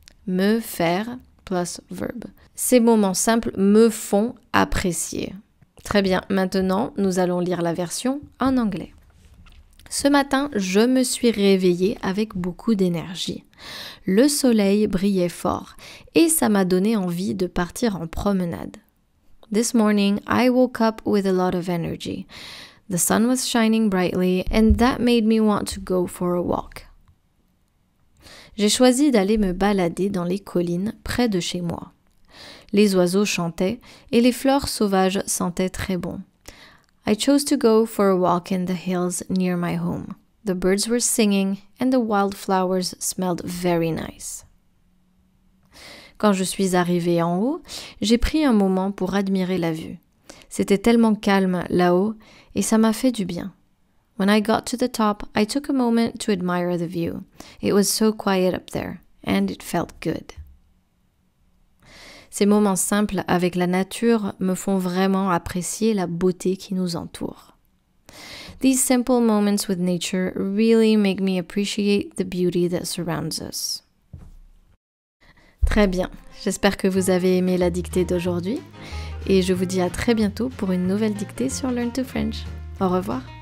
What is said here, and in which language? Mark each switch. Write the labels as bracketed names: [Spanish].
[French] Me faire plus verbe. Ces moments simples me font apprécier. Très bien, maintenant nous allons lire la version en anglais. Ce matin, je me suis réveillée avec beaucoup d'énergie. Le soleil brillait fort et ça m'a donné envie de partir en promenade. [English] This morning, I woke up with a lot of energy. The sun was shining brightly and that made me want to go for a walk. [French] J'ai choisi d'aller me balader dans les collines près de chez moi. Les oiseaux chantaient et les fleurs sauvages sentaient très bon. [English] I chose to go for a walk in the hills near my home. The birds were singing and the wildflowers smelled very nice. [French] Quand je suis arrivée en haut, j'ai pris un moment pour admirer la vue. C'était tellement calme là-haut et ça m'a fait du bien. [English] When I got to the top, I took a moment to admire the view. It was so quiet up there and it felt good. [French] Ces moments simples avec la nature me font vraiment apprécier la beauté qui nous entoure. [English] These simple moments with nature really make me appreciate the beauty that surrounds us. [French] Très bien, j'espère que vous avez aimé la dictée d'aujourd'hui et je vous dis à très bientôt pour une nouvelle dictée sur Learn to French. Au revoir.